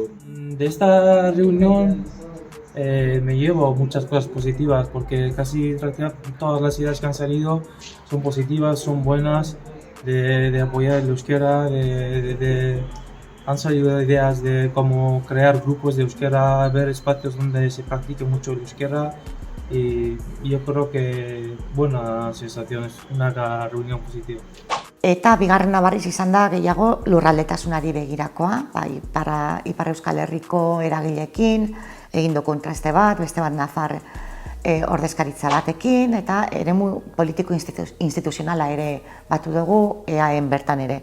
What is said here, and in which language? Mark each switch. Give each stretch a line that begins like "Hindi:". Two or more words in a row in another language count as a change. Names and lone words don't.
Spanish: De esta reunión me llevo muchas cosas positivas porque casi todas las ideas que han salido son positivas, son buenas, de apoyar el euskera, han salido ideas de cómo crear grupos de euskera, ver espacios donde se practique mucho el euskera y yo creo que buena sensación, es una reunión positiva.
Basque: Eta bigarrena berriz izan da gehiago lurraldetasunari begirakoa, Ipar Euskal Herriko eragileekin, egin du kontraste bat, beste bat Nafar ordezkaritza batekin, eta eremu politiko instituzionala ere batu dugu EAen bertan ere.